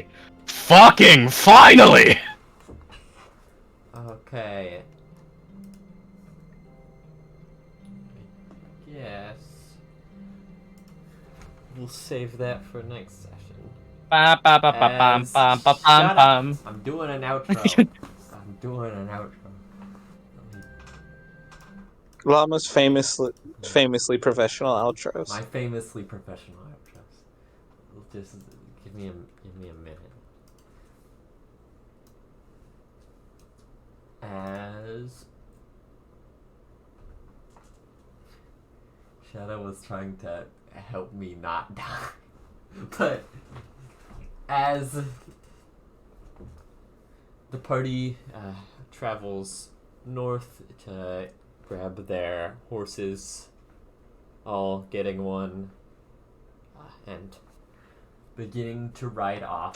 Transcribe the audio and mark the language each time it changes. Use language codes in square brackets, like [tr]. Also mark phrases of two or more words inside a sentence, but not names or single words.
[en] Fucking finally! Okay. Yes. We'll save that for next session. Ba ba ba ba bam As- bam ba Shut bam up. bam. I'm doing an outro. I'm doing an outro. Llama's famously professional outros. My famously professional outros. Just give me a minute. As Shadow was trying to help me not die, but as the party travels north to grab their horses, all getting one, and beginning to ride off.